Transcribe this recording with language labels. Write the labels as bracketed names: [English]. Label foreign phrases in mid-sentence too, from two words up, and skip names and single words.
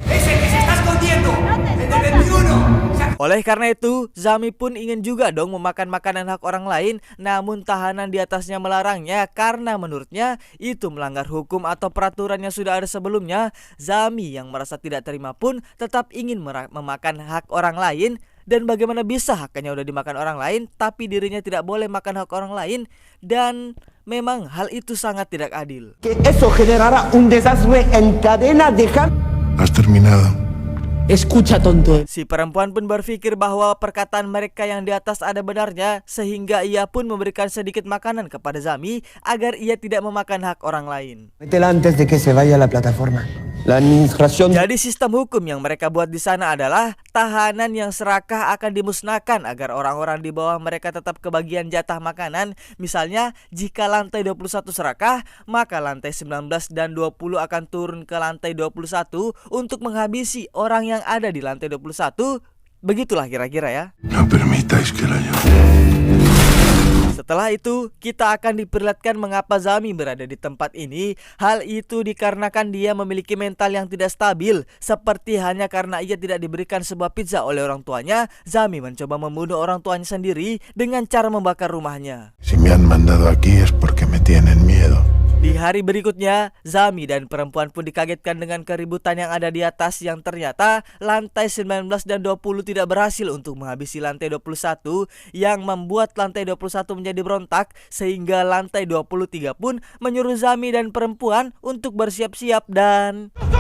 [Indonesian] Oleh karena itu, Zami pun ingin juga dong memakan makanan hak orang lain, namun tahanan di atasnya melarangnya karena menurutnya itu melanggar hukum atau peraturan yang sudah ada sebelumnya. Zami yang merasa tidak terima pun tetap ingin memakan hak orang lain. Dan bagaimana bisa haknya udah dimakan orang lain, tapi dirinya tidak boleh makan hak orang lain? Dan memang hal itu sangat tidak adil. [Spanish] Que eso generará un desastre en cadena de... ¿Has terminado? Escucha, tonto. [Indonesian] Si perempuan pun berpikir bahwa perkataan mereka yang di atas ada benarnya, sehingga ia pun memberikan sedikit makanan kepada Zami agar ia tidak memakan hak orang lain. [Spanish] Métela antes de que se vaya a la plataforma. La administración... [Indonesian] Jadi sistem hukum yang mereka buat di sana adalah tahanan yang serakah akan dimusnahkan agar orang-orang di bawah mereka tetap kebagian jatah makanan. Misalnya, jika lantai 21 serakah, maka lantai 19 dan 20 akan turun ke lantai 21 untuk menghabisi orang yang ada di lantai 21. Begitulah kira-kira ya. [Spanish] No permitáis que la yo. [Indonesian] Setelah itu, kita akan diperlihatkan mengapa Zami berada di tempat ini. Hal itu dikarenakan dia memiliki mental yang tidak stabil. Seperti hanya karena ia tidak diberikan sebuah pizza oleh orang tuanya, Zami mencoba membunuh orang tuanya sendiri dengan cara membakar rumahnya. [Spanish] Si me han mandado aquí es porque me tienen miedo. [Indonesian] Di hari berikutnya, Zami dan perempuan pun dikagetkan dengan keributan yang ada di atas, yang ternyata lantai 19 dan 20 tidak berhasil untuk menghabisi lantai 21, yang membuat lantai 21 menjadi berontak, sehingga lantai 23 pun menyuruh Zami dan perempuan untuk bersiap-siap dan...